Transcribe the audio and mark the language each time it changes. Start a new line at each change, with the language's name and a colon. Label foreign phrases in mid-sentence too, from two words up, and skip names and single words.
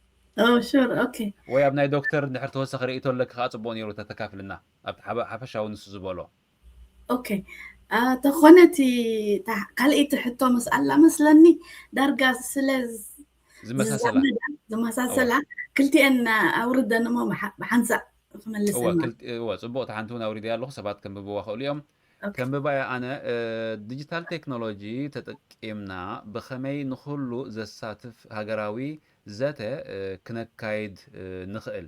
English: sure, okay.
Tigrinya: ወይ ኣብ ናይ ዶክተር እንድሕር ተወሳኺ ርእይቶ ኣለካ ከዓ ፅቡቅ ነይሩ ተተካፍልና ኣብ ሓፈሻዊ ንሱ ዝበሎ اوكي تخونتي ካልእቲ ሕቶ መስኣላ መስለኒ ዳርጋ ስለ ዝመሳሰላ ዝዛመዳ ዝመሳሰላ ክልቲአን ኣውርደን እሞ ብሓንሳእ ክመልሰን ማለት እዋ ፅቡቅ ሓንቲ እውን ኣውሪደ ኣለኹ ሰባት ከንብብዋ ክእሉ እዮም ኦኬ ከንብባ ኣነ
English: digital technology
Tigrinya: ተጠቂምና ብኸመይ ንኩሉ ዘሳትፍ ሃገራዊ ዘተ ክነካይድ ንኽእል